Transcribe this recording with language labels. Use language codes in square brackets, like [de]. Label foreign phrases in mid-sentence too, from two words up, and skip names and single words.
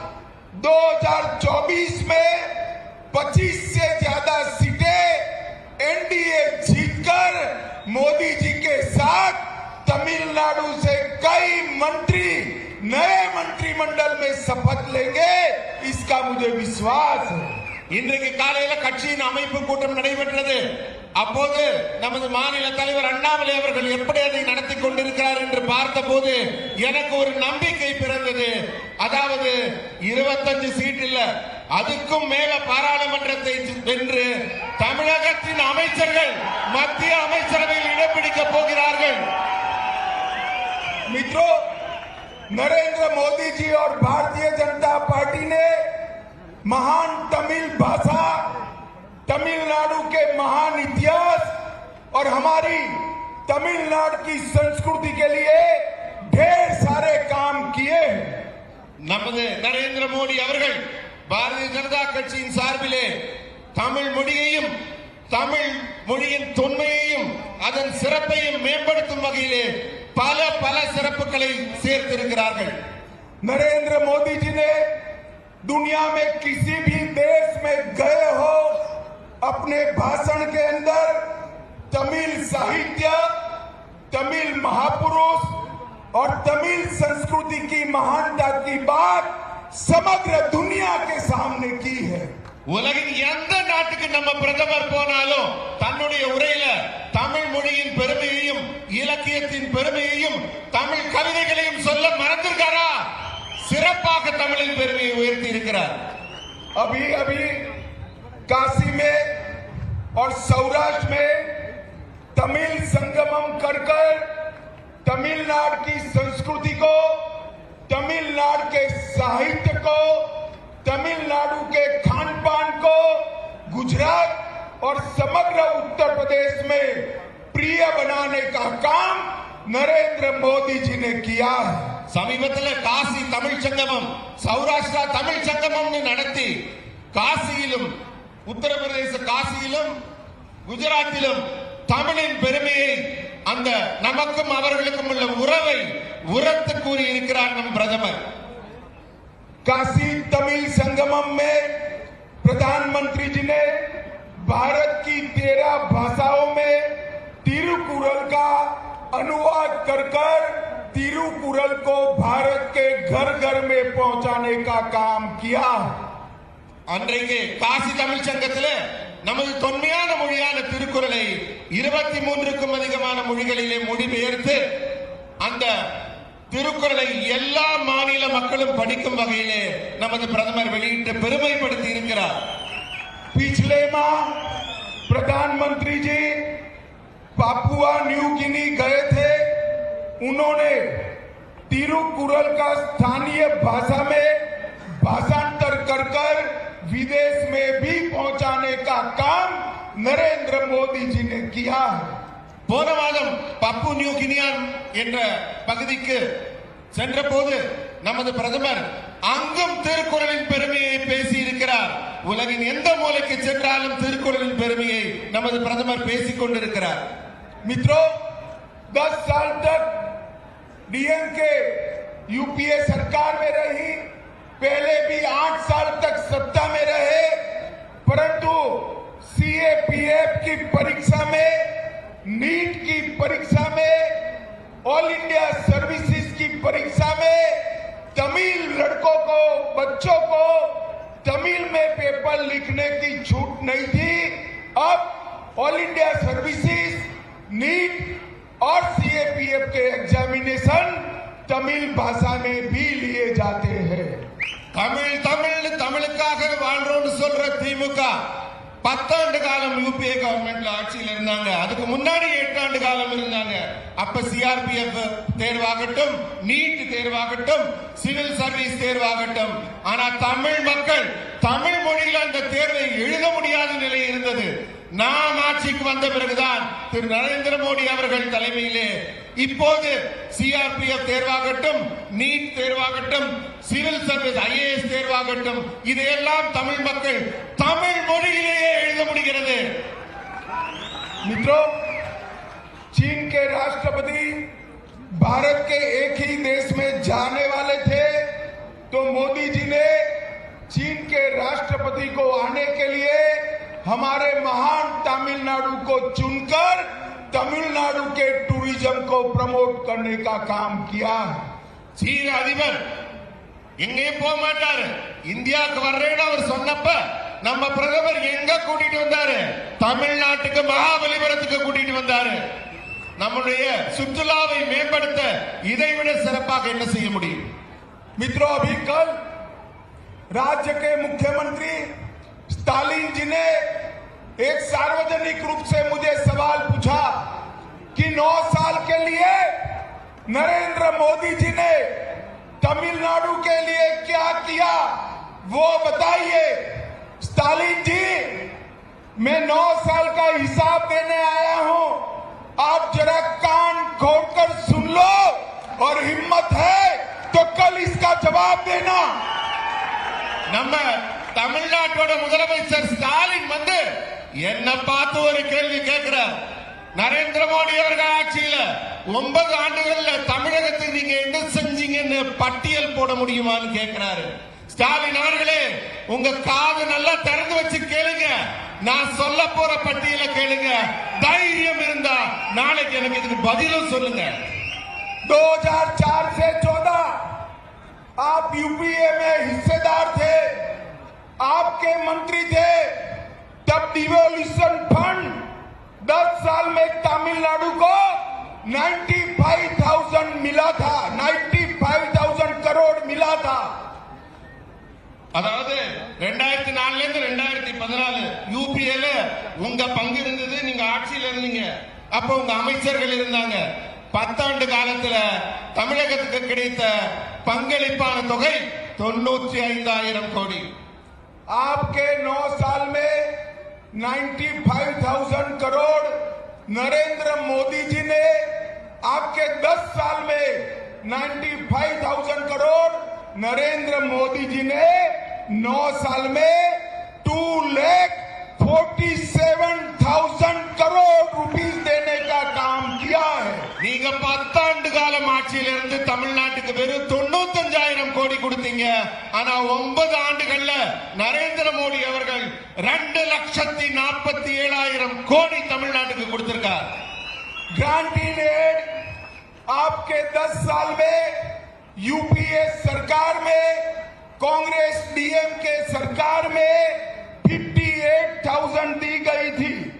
[hi] 2024 में 25 से ज्यादा सीटें एनडीए जीतकर मोदी जी के साथ तमिलनाडु से कई मंत्री नए मंत्रिमंडल में शपथ लेंगे, इसका मुझे विश्वास है। [ta] இன்றைக்கு காலையில கட்சியின் அமைப்பு கூட்டம் நடைபெற்றது. அப்போது நமது மாநில தலைவர் அண்ணாமலை அவர்கள் எப்படி அதை நடத்தி கொண்டிருக்கிறார் என்று பார்த்தபோது எனக்கு ஒரு நம்பிக்கை பிறந்தது. அதாவது 25 சீட் இல்ல, அதுக்கும் மேல பாராளுமன்றத்தை வென்று தமிழகத்தின் அமைச்சர்கள் மத்திய அமைச்சரவையில் இடம் பிடிக்க போகிறார்கள். [hi] मित्रों, नरेंद्र मोदी जी और भारतीय जनता पार्टी ने महान तमिल भाषा, तमिलनाडु के महान इतिहास और हमारी तमिलनाडु की संस्कृति के लिए ढेर सारे काम किए हैं। [ta] நமது நரேந்திர மோடி அவர்கள் பாரதிய ஜனதா கட்சியின் சார்பிலே தமிழ் மொழியையும் தமிழ் மொழியின் தொன்மையையும் அதன் சிறப்பையும் மேம்படுத்தும் வகையிலே பல சிறப்புகளை சேர்த்திருக்கிறார்கள். [hi] नरेंद्र मोदी जी ने दुनिया में किसी भी देश में गए हो, अपने भाषण के अंदर तमिल साहित्य, तमिल महापुरुष और तमिल संस्कृति की महानता की बात समग्र दुनिया के सामने की है। [ta] உலகின் எந்த நாட்டுக்கு நம்ம பிரதமர் போனாலும் தன்னுடைய உரையில தமிழ் மொழியின் பெருமையையும் இலக்கியத்தின் பெருமையையும் தமிழ் கவிதைகளையும் சொல்ல மறந்திருக்காரா? சிறப்பாக தமிழின் பெருமையை உயர்த்தி இருக்கிறார். [hi] अभी काशी में और सौराष्ट्र में तमिल संगमम कर तमिलनाडु की संस्कृति को, तमिलनाडु के साहित्य को, तमिलनाडु के खान पान को गुजरात और समग्र उत्तर प्रदेश में प्रिय बनाने का काम नरेंद्र मोदी जी ने किया है। [ta] சமீபத்தில் காசி தமிழ் சங்கமம், சௌராஷ்டிரா தமிழ் சங்கமம் நடத்தி காசியிலும் உத்தரப்பிரதேச காசியிலும் குஜராத்திலும் தமிழின் பெருமையை, அந்த நமக்கும் அவர்களுக்கும் உள்ள உறவை உரத்து கூறி இருக்கிறார் நம் பிரதமர். [hi] काशी तमिल संगमम में प्रधानमंत्री जी ने भारत की 13 भाषाओं में तिरुकुरल का अनुवाद कर तिरुकुरल को भारत के घर घर में पहुंचाने का काम किया। [ta] அன்றைக்கு காசி தமிழ் சங்கத்தில் நமது தொன்மையான மொழியான திருக்குறளை 23க்கும் அதிகமான மொழிகளிலே மொழிபெயர்த்து அந்த திருக்குறளை எல்லா மாநில மக்களும் படிக்கும் வகையிலே நமது பிரதமர் வெளியிட்டு பெருமைப்படுத்தி இருக்கிறார். [hi] पिछले माह प्रधानमंत्री जी पापुआ न्यू गिनी गए थे। उन्होंने तिरुकुरल का स्थानीय भाषा में भाषांतर कर विदेश में भी पहुंचाने का काम नरेंद्र मोदी जी ने किया है। [ta] போன மாதம் பப்பு நியூ கினியா என்ற பகுதிக்கு சென்ற போது நமது பிரதமர் அங்கும் திருக்குறளின் பெருமையை பேசி இருக்கிறார். உலகின் எந்த மூலைக்கு சென்றாலும் திருக்குறளின் பெருமையை நமது பிரதமர் பேசிக் கொண்டிருக்கிறார். [hi] मित्रों, 10 साल तक डीएमके यूपीए सरकार में रही, पहले भी 8 साल तक सत्ता में रहे, परंतु सीएपीएफ की परीक्षा में, नीट की परीक्षा में, ऑल इंडिया सर्विसेज की परीक्षा में तमिल लड़कों को, बच्चों को तमिल में पेपर लिखने की छूट नहीं थी। अब ऑल इंडिया सर्विसेज, नीट और सीएपीएफ के एग्जामिनेशन तमिल भाषा में भी लिए जाते हैं। [ta] தமிழ் தமிழ் தமிழுக்காக வாழ்றோம்னு சொல்ற திமுக 10 ஆண்டு காலம் யூபிஏ கவர்மெண்ட்ல ஆட்சியில் இருந்தாங்க. அதுக்கு முன்னாடி 8 ஆண்டு காலம் இருந்தாங்க. அப்ப சிஆர்பிஎஃப் தேர்வாகட்டும், நீட் தேர்வாகட்டும், [en] civil service [ta] தேர்வாகட்டும், ஆனா தமிழ் மக்கள் தமிழ் மொழியில் அந்த தேர்வை எழுத முடியாத நிலை இருந்தது. நாம் ஆட்சிக்கு வந்த பிறகுதான் திரு நரேந்திர மோடி அவர்கள் தலைமையிலே இப்போது சிஆர்பிஎஃப் தேர்வாகட்டும், நீட் தேர்வாகட்டும், [en] civil service [ta] ஐஏஎஸ் தேர்வாகட்டும், இதையெல்லாம் தமிழ் மக்கள் தமிழ் மொழியிலேயே எழுத முடிகிறது. [hi] मित्रों, चीन के राष्ट्रपति भारत के एक ही देश में जाने वाले थे, तो मोदी जी ने चीन के राष्ट्रपति को आने के लिए हमारे महान तमिलनाडु को चुनकर तमिलनाडु के टूरिज्म को प्रमोट करने का काम किया। [ta] சீன அதிபர் எங்கேயும் போக மாட்டாரு, இந்தியாவுக்கு வர்றேன்னு அவர் சொன்னப்ப நம்ம பிரதமர் எங்க கூட்டிட்டு வந்தாரு? தமிழ்நாட்டுக்கு மகாபலிபுரத்துக்கு கூட்டிட்டு வந்தாரு. நம்முடைய சுற்றுலாவை மேம்படுத்த இதைவிட சிறப்பாக என்ன செய்ய முடியும்? [hi] मित्रों, अभी कल राज्य के मुख्यमंत्री स्टालिन जी ने एक सार्वजनिक रूप से मुझे सवाल पूछा कि 9 साल के लिए नरेंद्र मोदी जी ने तमिलनाडु के लिए क्या किया, वो बताइए। स्टालिन जी, मैं 9 साल का हिसाब देने आया हूं, आप जरा कान खोलकर सुन लो और हिम्मत है तो कल इसका जवाब देना। [ta] நம்ம தமிழ்நாட்டோட முதலமைச்சர் ஸ்டாலின் வந்து என்ன பார்த்து ஒரு கேள்வி கேட்கிறார். நரேந்திர மோடி அவர்கள் ஆட்சியில 9 ஆண்டுகள்ல தமிழகத்துக்கு நீங்க என்ன செஞ்சீங்கன்னு பட்டியல் போட முடியுமான்னு கேட்கிறாரு. ஸ்டாலின் அவர்களே, உங்க காது நல்லா திறந்து வச்சு கேளுங்க, நான் சொல்ல போற பட்டியலை கேளுங்க. தைரியம் இருந்தா நாளைக்கு எனக்கு இதுக்கு பதிலும் சொல்லுங்க. [hi] 2004 से 14 आप यूपीए में हिस्सेदार थे, आपके मंत्री थे, तब [en] devolution fund [hi] 10 साल में तमिलनाडु को 95,000 मिला था, 95,000 करोड़ मिला था। [ta] அதாவது 2004ல இருந்து 2014 யூபிஏல உங்க பங்கு இருந்தது, நீங்க ஆட்சியில் இருந்தீங்க, அப்ப உங்க அமைச்சர்கள் இருந்தாங்க. 10 ஆண்டு காலத்துல தமிழகத்துக்கு கிடைத்த பங்களிப்பான தொகை 95,000 கோடி. [hi] आपके 9 साल में 95,000 करोड़ नरेंद्र मोदी जी ने, आपके 10 साल में 95,000 करोड़ नरेंद्र मोदी जी ने 9 साल में 2,47,000 करोड़ रुपीस देने का काम किया है। [ta] நீங்க 10 ஆண்டு காலம் ஆட்சியில இருந்து தமிழ்நாட்டுக்கு வெறும் 95,000 கோடி கொடுத்தீங்க. ஆனா 9 ஆண்டுகள்ல நரேந்திர மோடி அவர்கள் 2,47,000 கோடி தமிழ்நாட்டுக்கு கொடுத்திருக்கார். [en] grant in aid [hi] आपके 10 साल में यूपीए सरकार में, कांग्रेस डीएमके सरकार में 58,000 दी गई थी।